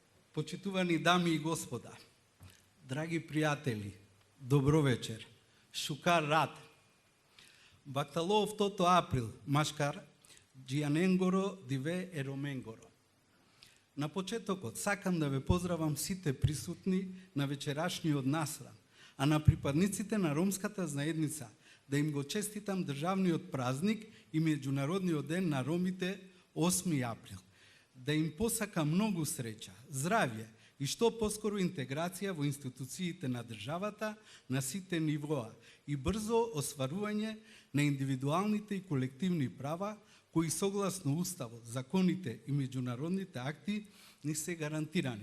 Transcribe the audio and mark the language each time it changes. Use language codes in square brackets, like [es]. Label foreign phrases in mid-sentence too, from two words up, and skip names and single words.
[mk] Почитувани дами и господа, драги пријатели, добро вечер. [rom] Шукар рад. Бакталов тото април, машкар, джијаненгоро диве ероменгоро. [mk] На почетокот сакам да ве поздравам сите присутни на вечерашниот насран, а на припадниците на ромската заедница да им го честитам државниот празник и Меѓународниот ден на ромите 8 април. Да им посака многу среќа, здравје и што поскоро интеграција во институциите на државата на сите нивоа и брзо остварување на индивидуалните и колективни права кои согласно Уставот, законите и меѓународните акти ни се гарантирани.